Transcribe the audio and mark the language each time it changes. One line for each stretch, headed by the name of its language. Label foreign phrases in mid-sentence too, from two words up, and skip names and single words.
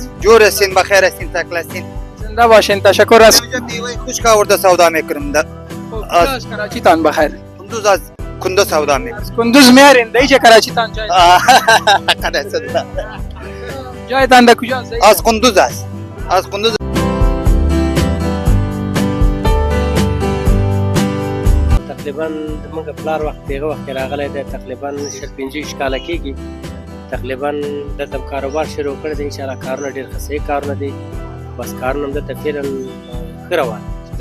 Persian: جور هستین، بخیر هستین، تکل هستین. زنده باشین. تشکر از اینجا میوه خشک آورده سودا میکنم. کجا از کراچی تان بخیر. کندوز از کندوز سودا میکنم. از کندوز میارین دیگه کراچی تان جای. جای تان ده کجا است؟ از کندوز است. از کندوز.
Pashto: تقریبا موږ پلار وخت دغه وخت راغلی دی، تقریبا شل 15 کاله کېږي. تقریبا دلته کاروبار شروع کړی دی. انشاءالله کارونه ډېر ښه صحیح کارونه دي. بس کارونه هم دلته فعلا ښه روان دي.